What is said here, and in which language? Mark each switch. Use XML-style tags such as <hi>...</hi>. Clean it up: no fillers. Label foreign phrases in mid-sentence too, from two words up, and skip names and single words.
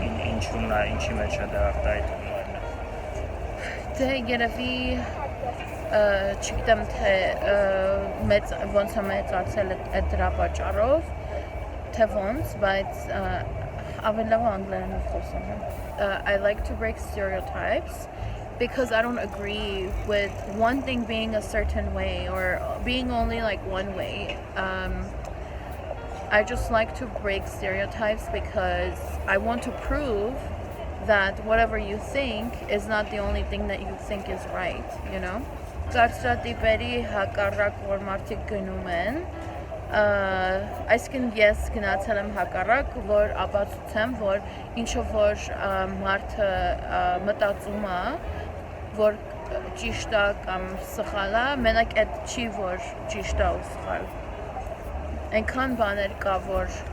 <hy>Ինչի մեջ է դա արտահայտվում։ Դե երևի չգիտեմ թե ոնց է մեծացել այդ դրա պատճառով, թե ոնց, բայց ավելի լավ անգլերենով խոսում եմ։</hy> <en>I like to break stereotypes because I don't agree with one thing being a certain way or being only like one way. I just like to break stereotypes because I want to prove that whatever you think is not the only thing that you think is right, you know?</en> <hy>Կարծրատիպերի հակառակ որ մարդիկ գնում են, այսինքն ես գնացել եմ հակառակ, որ ապացուցեմ, որ ինչով որ մարդը մտածում է, որ ճիշտ է կամ սխալ է, մենակ այդ չի, որ ճիշտ է ու սխալ։ Այնքան բաներ կա, որ</hy>